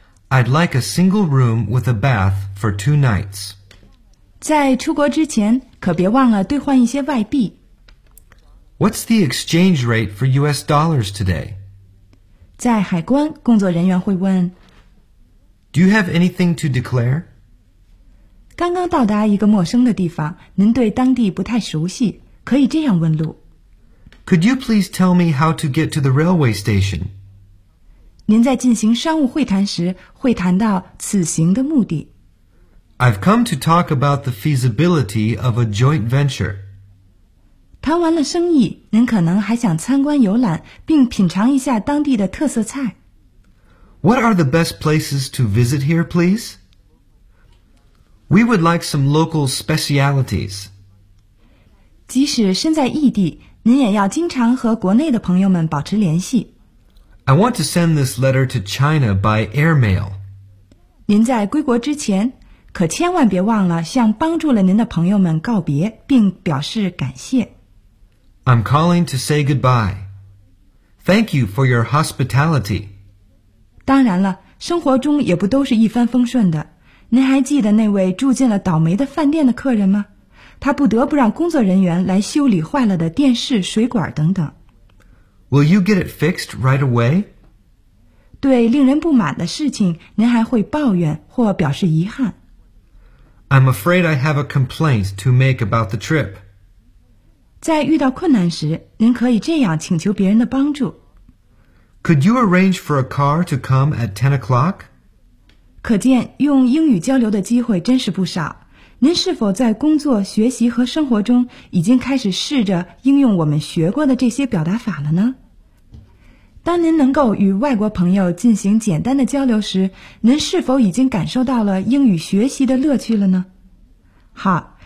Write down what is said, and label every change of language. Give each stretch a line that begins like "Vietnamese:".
English: I'd like a single room with a bath for 2 nights.
Chinese: 在出国之前，可别忘了兑换一些外币。
English: What's the exchange rate for US dollars today?
Chinese: 在海关，工作人员会问
English: Do you have anything to declare?
Chinese: 刚刚到达一个陌生的地方，您对当地不太熟悉，可以这样问路
English: Could you please tell me how to get to the railway station?
Chinese: 您在进行商务会谈时，会谈到此行的目的
English: I've come to talk about the feasibility of a joint venture.
Chinese: 谈完了生意，您可能还想参观游览，并品尝一下当地的特色菜。
English: What are the best places to visit here, please? We would like some local specialities.
Chinese: 即使身在异地，您也要经常和国内的朋友们保持联系。
English: I want to send this letter to China by airmail.
Chinese: 您在归国之前，可千万别忘了向帮助了您的朋友们告别，并表示感谢。
English: I'm calling to say goodbye. Thank you for your hospitality.
Chinese: 当然了，生活中也不都是一帆风顺的。您还记得那位住进了倒霉的饭店的客人吗？他不得不让工作人员来修理坏了的电视、水管等等。
English: Will you get it fixed right away?
Chinese: 对令人不满的事情，您还会抱怨或表示遗憾。
English: I'm afraid I have a complaint to make about the trip.
Chinese: 在遇到困难时，您可以这样请求别人的帮助。
English: Could you arrange for a car to come at 10 o'clock?
Chinese: 可见用英语交流的机会真是不少。您是否在工作、学习和生活中已经开始试着应用我们学过的这些表达法了呢？当您能够与外国朋友进行简单的交流时，您是否已经感受到了英语学习的乐趣了呢？好。